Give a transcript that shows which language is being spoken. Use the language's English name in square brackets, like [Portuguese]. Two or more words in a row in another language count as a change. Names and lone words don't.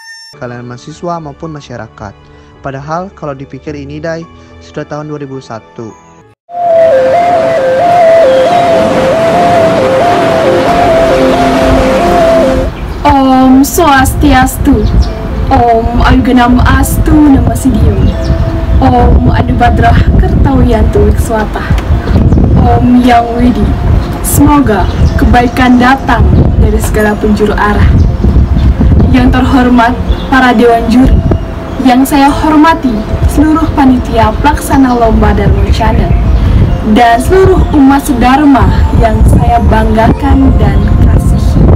[Indonesian] kalian mahasiswa maupun masyarakat. Padahal kalau dipikir ini Dai, sudah tahun 2001. [Sanskrit] Om Swastiastu. Om Ayuganam Astu Namasidiyum. Om Anubadrah Kertawiyantu Wikswatah. Om Yang Widi. [Indonesian] Semoga kebaikan datang dari segala penjuru arah. Yang terhormat para dewan juri, yang saya hormati seluruh panitia pelaksana lomba Dharma Channel, dan seluruh umat sedharma yang saya banggakan dan kasihi.